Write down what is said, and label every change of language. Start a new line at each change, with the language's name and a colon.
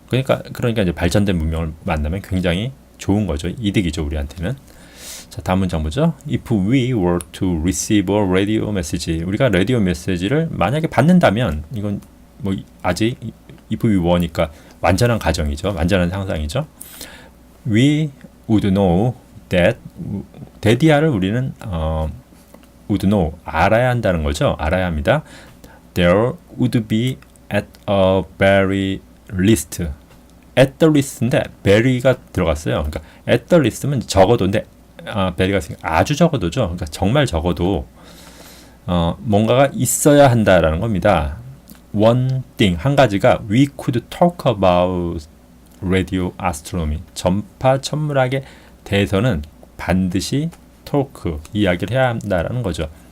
Korean: 그러니까 이제 발전된 문명을 만나면 굉장히 좋은 거죠. 이득이죠, 우리한테는. 자, 다음 문장 보죠.
English: If we were to receive a radio message,
Korean: 우리가 라디오 메시지를 만약에 받는다면, 이건 뭐 아직
English: if we were
Korean: 니까 완전한 가정이죠. 완전한 상상이죠.
English: We would know that that
Korean: 이야를 우리는
English: would know
Korean: 알아야 한다는 거죠. 알아야 합니다.
English: There would be at a very least at the least
Korean: 인데
English: very가
Korean: 들어갔어요. 그러니까
English: at the least
Korean: 면 적어도인데 very가 있으니까 아주 적어도죠. 그러니까 정말 적어도 뭔가가 있어야 한다라는 겁니다.
English: One thing
Korean: 한 가지가
English: we could talk about radio astronomy
Korean: 전파 천문학에 대해서는 반드시 talk 이야기를 해야 한다라는 거죠.